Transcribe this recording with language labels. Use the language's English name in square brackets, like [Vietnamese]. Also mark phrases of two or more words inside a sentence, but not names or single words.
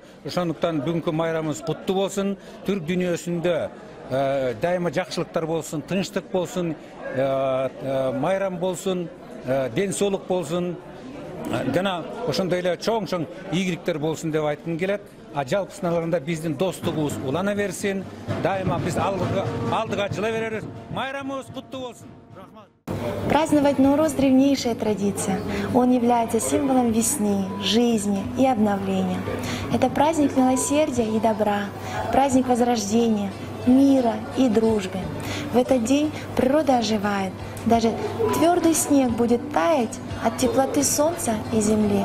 [Kyrgyz] Ошондуктан бүгүнкү майрамыбыз куттуу болсун. Түрк дүйнөсүндө дайыма жакшылыктар болсун, тынчтык болсун, майрам болсун, ден соолук болсун. жана ошондой эле чоң ийгиликтер болсун деп айткым келет. Жалпысынан алганда биздин достугубуз улана берсин. Дайыма биз алдыга жыла беребиз. Майрамыбыз куттуу болсун. [Russian] Праздновать Ноурuz – древнейшая традиция. Он является символом весны, жизни и обновления. Это праздник милосердия и добра, праздник возрождения, мира и дружбы. В этот день природа оживает. Даже твердый снег будет таять от теплоты солнца и земли.